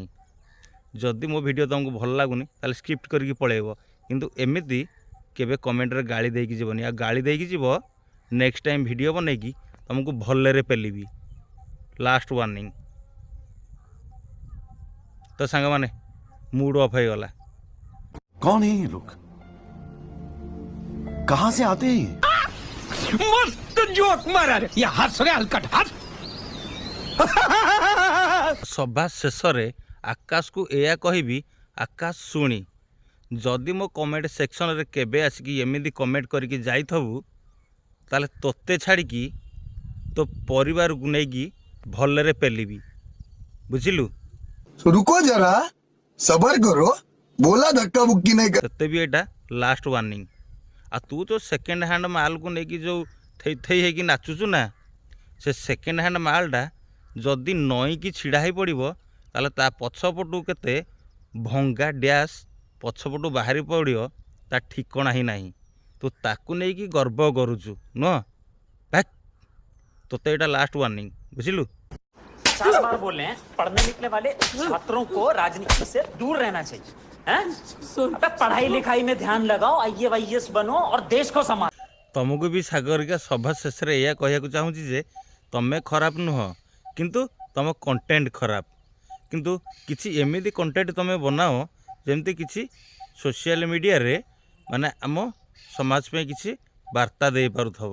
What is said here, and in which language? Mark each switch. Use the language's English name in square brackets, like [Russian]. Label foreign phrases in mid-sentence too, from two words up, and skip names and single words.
[Odia] ଯଦି ମୋ ଭିଡ଼ିଓ ତୁମକୁ ଭଲ ଲାଗୁନି ତାହେଲେ ସ୍କିପ୍ କରିକି ପଳେଇବ କିନ୍ତୁ ଏମିତି କେବେ କମେଣ୍ଟରେ ଗାଳି ଦେଇକି ଯିବନି। ଆଉ ଗାଳି ଦେଇକି ଯିବ [English] next time [Odia] ଭିଡ଼ିଓ ବନେଇକି ତୁମକୁ ଭଲରେ ପେଲିବି। [English] last warning. [Odia] ତ ସାଙ୍ଗମାନେ [English] mood off [Odia] ହେଇଗଲା। [Hindi] कौन है ये लोग? कहां से आते हैं ये? मस्त जोक मारा रे ये हंस रे हलकट हंस। [Odia] ସଭା ଶେଷରେ ଆକାଶକୁ ଏଇଆ କହିବି ଆକାଶ ଶୁଣି ଯଦି ମୋ [English] comment section [Odia] କେବେ ଆସିକି ଏମିତି କମେଣ୍ଟ କରିକି ଯାଇଥବୁ ତାହେଲେ ତୋତେ ଛାଡ଼ିକି ତୋ ପରିବାରକୁ ନେଇକି ଭଲରେ ପେଲିବି ବୁଝିଲୁ? [Hindi] रुको जरा सबर करो बोला धक्का बुक्की नहीं कर [Odia] ସେତେ ବି ଏଇଟା [English] last warning. [Odia] ଆଉ ତୁ ଯେଉଁ [English] second hand [Odia] ମାଲକୁ ନେଇକି ଯେଉଁ ଥେଇ ଥେଇ ହେଇକି ନାଚୁଛୁ ନା ସେ [English] second hand [Odia] ମାଲଟା ଯଦି ନଈକି ଛିଡ଼ା ହେଇ ପଡ଼ିବ ତାହେଲେ ତା ପଛପଟୁ କେତେ ଭଙ୍ଗା ଡ୍ୟାସ୍ ପଛପଟୁ ବାହାରି ପଡ଼ିବ ତା ଠିକଣା ହିଁ ନାହିଁ। ତୁ ତାକୁ ନେଇକି ଗର୍ବ କରୁଛୁ ନୁହଁ? ଭାକ୍ ତୋତେ ଏଇଟା [English] last warning [Odia] ବୁଝିଲୁ? [Hindi] 50 बार बोल रहे हैं पढ़ने निकले वाले छात्रों को राजनीति से दूर रहना चाहिए हैं? अबे पढ़ाई लिखाई में ध्यान लगाओ IAS बनो और देश को संभालो। [Odia] ତୁମକୁ ବି ସାଗରିକା ସଭା ଶେଷରେ ଏଇଆ କହିବାକୁ ଚାହୁଁଛି ଯେ ତୁମେ ଖରାପ ନୁହଁ କିନ୍ତୁ ତୁମ କଣ୍ଟେଣ୍ଟ ଖରାପ। କିନ୍ତୁ କିଛି ଏମିତି କଣ୍ଟେଣ୍ଟ ତୁମେ ବନାଅ ଯେମିତି କିଛି [English] social media [Odia] ମାନେ ଆମ ସମାଜ ପାଇଁ କିଛି ବାର୍ତ୍ତା ଦେଇପାରୁଥିବ।